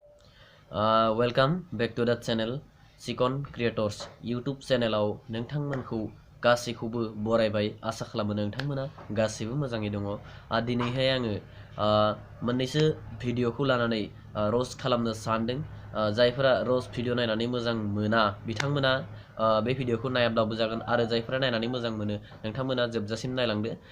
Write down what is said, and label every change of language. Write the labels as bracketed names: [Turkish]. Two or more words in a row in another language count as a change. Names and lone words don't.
[English] Uh, welcome back to the channel, Sikon Creators। [Bodo] YouTube चेनेलाव नोंथांमोनखौ गासैखौबो बरायबाय। आसा खालामो नोंथांमोना गासैबो मोजाङै दङ। आ, दिनैहाय आङो, आ, मोननैसो भिडिअखौ लानानै, आ, र'स्ट खालामनो सानदों। आ, जायफोरा र'स्ट भिडिअ नायनानै मोजां मोना, बिथांमोना, आ, बे भिडिअखौ नायाब्लाबो जागोन, आरो जायफोरा नायनानै मोजां मोनो, नोंथांमोना जोबजासिम नायलांदो।